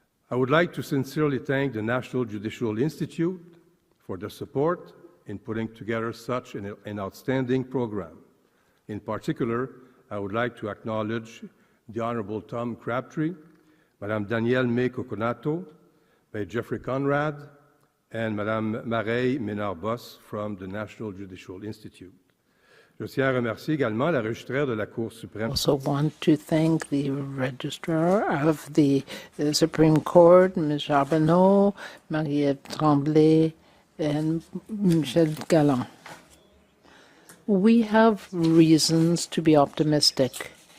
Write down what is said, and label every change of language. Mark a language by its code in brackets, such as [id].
[en] I would like to sincerely thank the National Judicial Institute for the support in putting together such an outstanding program. In particular, I would like to acknowledge the Honourable Tom Crabtree, Madame Danielle May Coconato, Jeffrey Conrad, and Madame Mareille Ménard-Boss from the National Judicial Institute. [fr] Je tiens à remercier également la registraire de la Cour suprême. [en] I also want to thank the registrar of the Supreme Court, Ms. Charbonneau, Marie-Ève Tremblay, and Michel Galland. We have reasons to be optimistic.